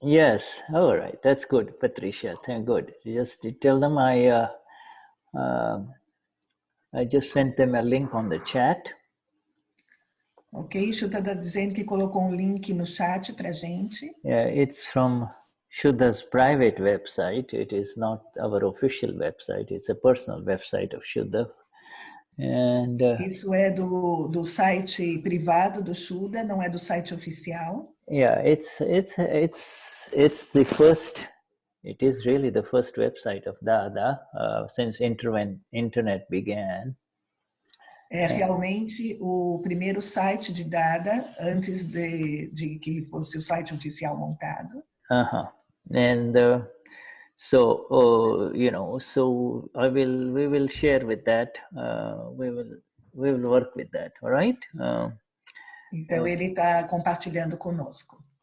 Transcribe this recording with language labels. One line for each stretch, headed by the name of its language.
English: Yes, all right, that's good, Patricia. Thank good. Just tell them I just sent them a link on the chat.
Portuguese: Ok, Shuddha está dizendo que colocou link no chat pra gente.
English: Yeah, it's from Shuddha's private website. It is not our official website. It's a personal website of Shuddha. And
Portuguese: isso é do site privado do Shuddha, não é do site oficial.
English: Yeah, it's the first. It is really the first website of Dada since internet began.
Portuguese: É realmente o primeiro site de Dada antes de que fosse o site oficial montado.
English: And so so we will share with that. We will work with that. All right.
Portuguese: Então ele está compartilhando conosco.